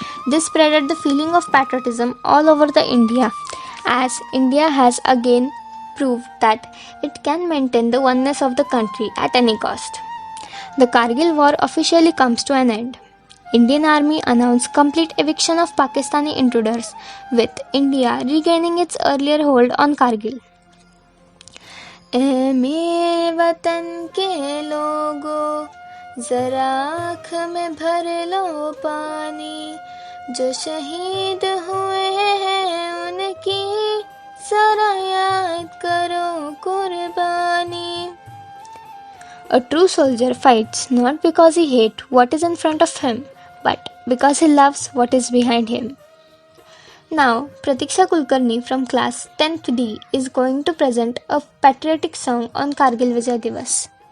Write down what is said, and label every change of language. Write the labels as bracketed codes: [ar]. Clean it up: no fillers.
[en] This spreaded the feeling of patriotism all over the India, as India has again proved that it can maintain the oneness of the country at any cost. The Kargil war officially comes to an end. Indian Army announced complete eviction of Pakistani intruders, with India regaining its earlier hold on Kargil. [hi] ऐ मेरे वतन के लोगों जरा आँख में भर लो पानी, जो शहीद हुए हैं उनकी जरा याद करो कुर्बानी. [en] A true soldier fights not because he hates what is in front of him, but because he loves what is behind him. Now, Pratiksha Kulkarni from class 10th D is going to present a patriotic song on Kargil Vijay Divas.